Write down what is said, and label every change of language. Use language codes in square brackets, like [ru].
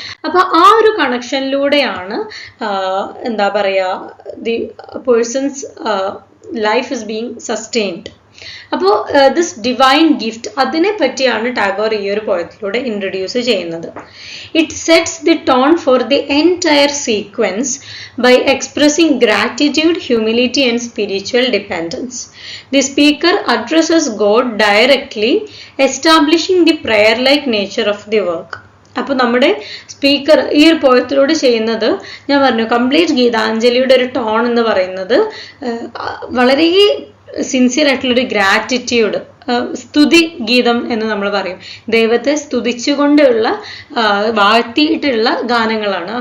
[ml] അപ്പൊ ആ ഒരു കണക്ഷനിലൂടെയാണ് എന്താ പറയാ, [en] The person's life is being sustained. [ml] അപ്പോൾ [en] this divine gift, [ml] അതിനെ പറ്റിയാണ് ടാഗോർ ഈ ഒരു പോയത്തിലൂടെ ഇൻട്രൊഡ്യൂസ് ചെയ്യുന്നത്. [en] It sets the tone for the entire sequence by expressing gratitude, humility and spiritual dependence. The speaker addresses God directly, establishing the prayer-like nature of the work. [ml] അപ്പോൾ നമ്മുടെ speaker ഈ ഒരു പോയത്തിലൂടെ ചെയ്യുന്നത്, ഞാൻ പറഞ്ഞു, കംപ്ലീറ്റ് ഗീതാഞ്ജലിയുടെ ഒരു ടോൺ എന്ന് പറയുന്നത് വളരെ സിൻസിയർ ആയിട്ടുള്ളൊരു ഗ്രാറ്റിറ്റ്യൂഡ്, സ്തുതി ഗീതം എന്ന് നമ്മൾ പറയും. ദൈവത്തെ സ്തുതിച്ചുകൊണ്ടുള്ള, വാഴ്ത്തിയിട്ടുള്ള ഗാനങ്ങളാണ്.